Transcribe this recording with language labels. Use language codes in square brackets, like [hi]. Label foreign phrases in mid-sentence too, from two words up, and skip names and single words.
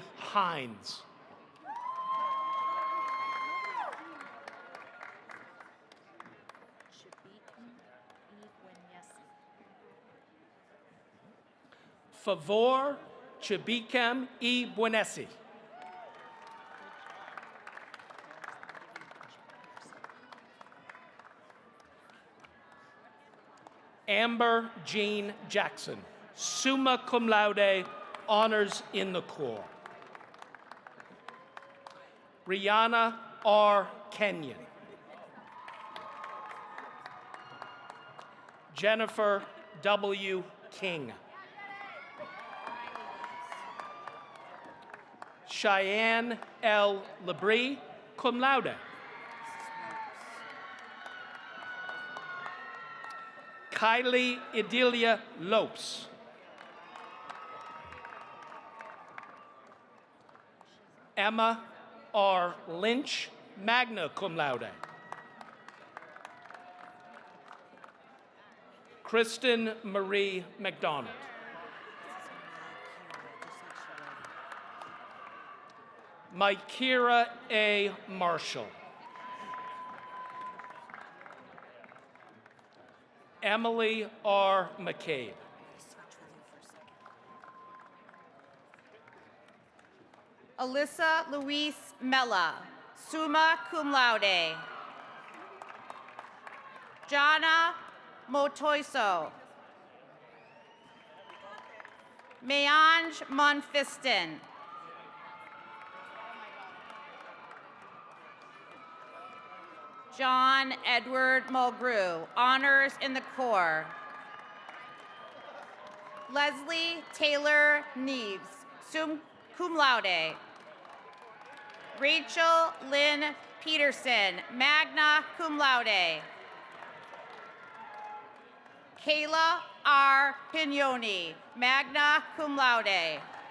[en] Hines. Favor Chibikem E. Buenesi. Amber Jean Jackson, [la] summa cum laude, [en] honors in the core. Rihanna R. Kenyon. Jennifer W. King. Cheyenne L. Labrie, [la] cum laude. [en] Kylie Idilia Lopes. Emma R. [la] Lynch, magna cum laude. [en] Kristen Marie McDonald. Mykira A. Marshall. Emily R. McCabe. [la] Alyssa Louise Mella, summa cum laude. [en] Jana Motoiso. Mayange Monfiston. John Edward Mulgrew, honors in the core. [la] Leslie Taylor Neves, cum laude. Rachel Lynn Peterson, magna cum laude. [en] Kayla R. [la] Pignoni, magna cum laude.